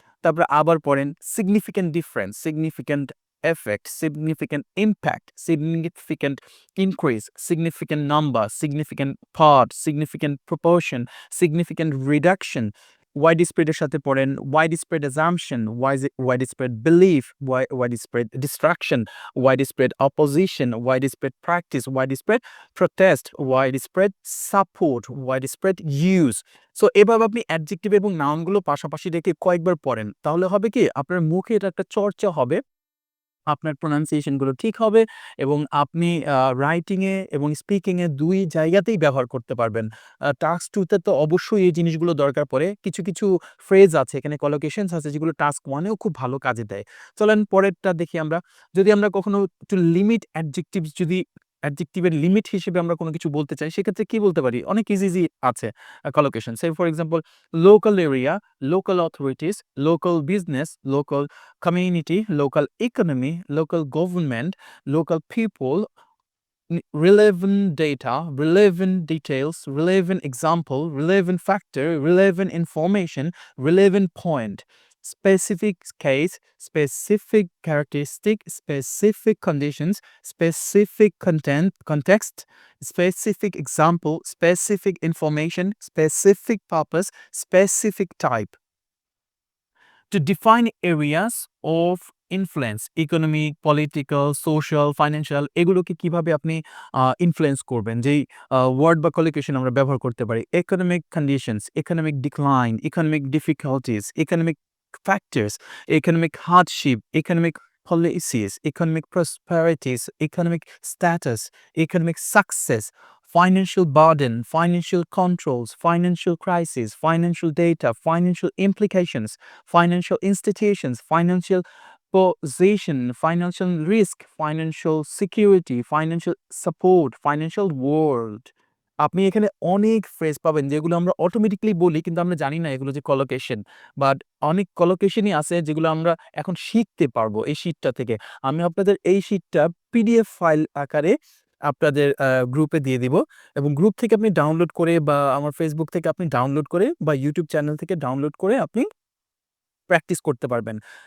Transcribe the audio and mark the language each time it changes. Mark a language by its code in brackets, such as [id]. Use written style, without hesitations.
[bn] তারপরে আবার পড়েন [en] significant difference, significant effect, significant impact, significant increase, significant number, significant part, significant proportion, significant reduction। widespread [bn] এর সাথে পড়েন [en] widespread assumption, widespread belief, widespread distraction, widespread opposition, widespread practice, widespread protest, widespread support, widespread use। [bn] So এভাবে আপনি adjective এবং noun গুলো পাশাপাশি রেখে কয়েকবার পড়েন। তাহলে হবে কি আপনার মুখে এটা একটা চর্চা হবে। আপনার প্রনাউন্সিয়েশন গুলো ঠিক হবে এবং আপনি রাইটিং এ এবং স্পিকিং এ ২ জায়গাতেই ব্যবহার করতে পারবেন। টাস্ক 2 তে তো অবশ্যই এই জিনিসগুলো দরকার পড়ে। কিছু ফ্রেজ আছে এখানে কলোকেশনস আছে যেগুলো টাস্ক 1 এও খুব ভালো কাজে দেয়। চলেন পরেরটা দেখি আমরা। যদি আমরা কখনো একটু লিমিট অ্যাডজেক্টিভস যদি অ্যাডজেক্টিভের লিমিট হিসেবে আমরা কোনো কিছু বলতে চাই, সেক্ষেত্রে কি বলতে পারি? অনেক ইজি আছে collocation. [en] Say for example local area, local authorities, local business, local community, local economy, local government, local people, relevant data, relevant details, relevant example, relevant factor, relevant information, relevant point, specific case, specific characteristic, specific conditions, specific context, specific example, specific information, specific purpose, specific type. To define areas of influence, economic, political, social, financial, [bn] এগুলোকে কিভাবে আপনি influence করবেন, যেই word বা কলিকেশন আমরা ব্যবহার করতে পারি। [en] economic conditions, economic decline, economic difficulties, economic factors, economic hardship, economic policies, economic prosperities, economic status, economic success, financial burden, financial controls, financial crisis, financial data, financial implications, financial institutions, financial position, financial risk, financial security, financial support, financial world. [bn] আপনি এখানে অনেক phrase পাবেন যেগুলো আমরা automatically বলি কিন্তু আমরা জানি না এগুলো যে কলোকেশন। বাট অনেক কলোকেশনই আছে যেগুলো আমরা এখন শিখতে পারবো এই শীটটা থেকে। আমি আপনাদের এই শীটটা পিডিএফ ফাইল আকারে আপনাদের গ্রুপে দিয়ে দিব এবং গ্রুপ থেকে আপনি ডাউনলোড করে বা আমার ফেসবুক থেকে আপনি ডাউনলোড করে বা ইউটিউব চ্যানেল থেকে ডাউনলোড করে আপনি প্র্যাকটিস করতে পারবেন।